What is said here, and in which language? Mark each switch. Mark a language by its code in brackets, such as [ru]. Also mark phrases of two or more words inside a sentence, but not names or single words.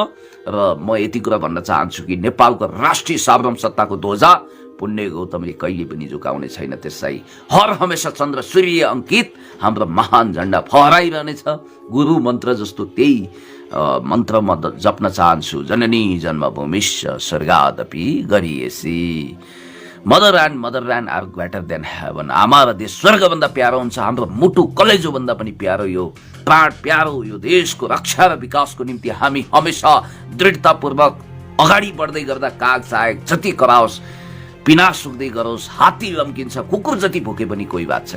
[ne] र म यति कुरा भन्न चाहन्छु कि नेपालको राष्ट्रिय सार्वभौम सत्ताको ध्वजा पुण्य गौतमले कहिले पनि झुकाउने छैन। त्यसलाई हर हमेसा चन्द्र सूर्य अङ्कित हाम्रो महान झन्डा फहराइरहनेछ। गुरु मन्त्र जस्तो त्यही मन्त्र म जप्न चाहन्छु, [sa] जननी जन्मभूमिश्च स्वर्गादपि गरिएसी। [en] Motherland are greater than heaven. [ne] आमा र देश स्वर्गभन्दा प्यारो हुन्छ, हाम्रो मुटु कलेजोभन्दा पनि प्यारो, यो प्राण प्यारो, यो देशको रक्षा र विकासको निम्ति हामी हमेसा दृढतापूर्वक अगाडि बढ्दै गर्दा काग चाहे जति कराओस्, पिना सुक्दै गरोस्, हात्ती लम्किन्छ, कुकुर जति भोके पनि कोही बात छैन।